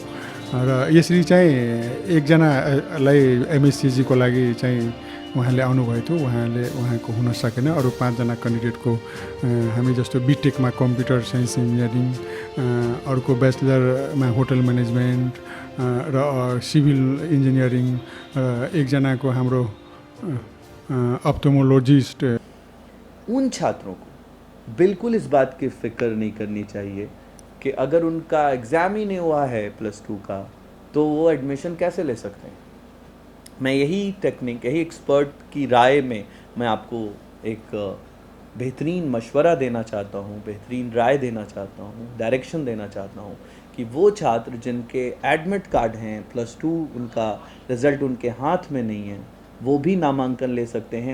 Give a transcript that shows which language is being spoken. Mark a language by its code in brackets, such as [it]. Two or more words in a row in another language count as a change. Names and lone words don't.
[ne] र यसरी चाहिँ 1 जनालाई एमएससीजीको लागि चाहिँ उहाँले आउनुभएको थियो, उहाँको हुन सकेन। अरू 5 जना क्यान्डिडेटको हामी जस्तो बिटेकमा [en] computer science engineering, [ne] अर्को ब्याचलरमा [en] hotel management [ne] र [en] civil engineering, [ne] 1 जनाको हाम्रो ऑप्थेमोलॉजिस्ट। [hi] उन छात्रों को बिल्कुल इस बात की फिक्र नहीं करनी चाहिए कि अगर उनका एग्ज़ाम ही नहीं हुआ है +2 का तो वो एडमिशन कैसे ले सकते हैं। मैं यही टेक्निक, यही एक्सपर्ट की राय में मैं आपको एक बेहतरीन मशवरा देना चाहता हूँ, बेहतरीन राय देना चाहता हूँ, डायरेक्शन देना चाहता हूँ कि वो छात्र जिनके [en] admit card [hi] हैं, +2 उनका रिज़ल्ट उनके हाथ में नहीं है, वो भी नामांकन ले सकते हैं।